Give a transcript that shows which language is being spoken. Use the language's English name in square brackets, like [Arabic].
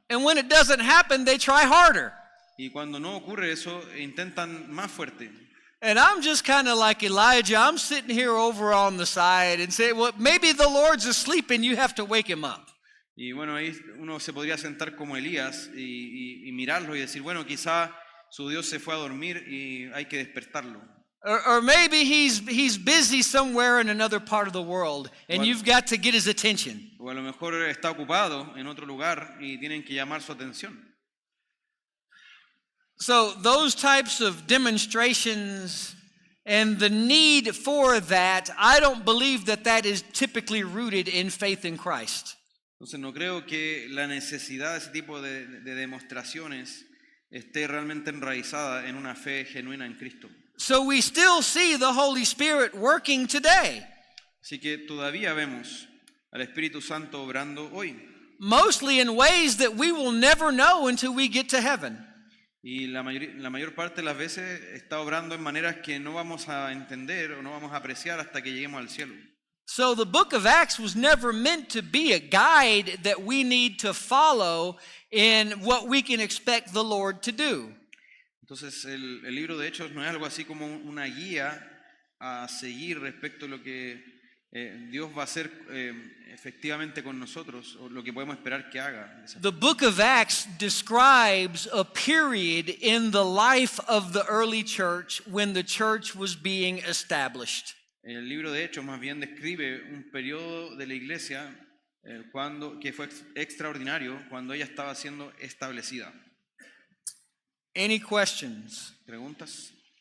[English] And when it doesn't happen, they try harder. [Spanish] Y cuando no ocurre eso, intentan más fuerte. [English] And I'm just kind of like Elijah. I'm sitting here over on the side and say, well, maybe the Lord's asleep and you have to wake him up. [Spanish] Y bueno, ahí uno se podría sentar como Elías y mirarlo y decir, bueno, quizá su Dios se fue a dormir y hay que despertarlo. [English] Or maybe he's busy somewhere in another part of the world and Well- you've got to get his attention. [Spanish] O a lo mejor está ocupado en otro lugar y tienen que llamar su atención. [English] So those types of demonstrations and the need for that, I don't believe that is typically rooted in faith in Christ. [Spanish] Entonces no creo que la necesidad de ese tipo de demostraciones esté realmente enraizada en una fe genuina en Cristo. [English] So we still see the Holy Spirit working today, [Spanish] Así que todavía vemos al Espíritu Santo obrando hoy. [English] mostly in ways that we will never know until we get to heaven. [Spanish] Y la mayor parte de las veces está obrando en maneras que no vamos a entender o no vamos a apreciar hasta que lleguemos al cielo. [English] So the book of Acts was never meant to be a guide that we need to follow in what we can expect the Lord to do. [Spanish] Entonces el libro de Hechos no es algo así como una guía a seguir respecto a lo que Dios va a hacer efectivamente con nosotros o lo que podemos esperar que haga. [English] The book of Acts describes a period in the life of the early church when the church was being established. [Spanish] El libro de Hechos más bien describe un periodo de la iglesia que fue extraordinario cuando ella estaba siendo establecida. [English] Any questions? [Spanish] ¿Preguntas?